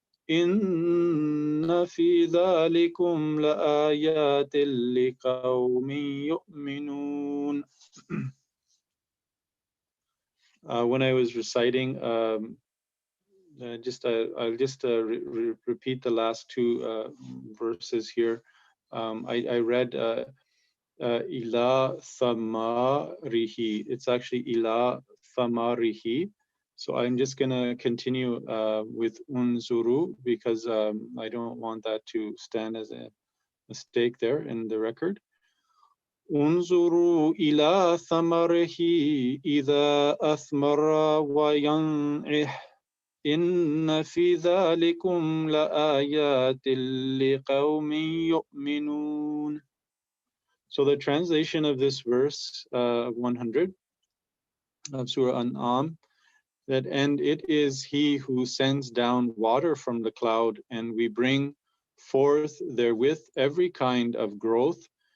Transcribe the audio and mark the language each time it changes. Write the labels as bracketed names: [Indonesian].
[Arabic] إن في ذلكم لآيات لقوم يؤمنون. [English] When I was reciting, I'll just repeat the last two verses here. I read ila thamarihi. It's actually ila thamarihi. So I'm just going to continue with unzuru because I don't want that to stand as a mistake there in the record. [Arabic] انظروا إلى ثمره إذا أثمر وينعح إن في ذلكم لآيات لقوم يؤمنون. [English] So the translation of this verse 100 of Surah An'am, and it is he who sends down water from the cloud, and we bring forth therewith every kind of growth.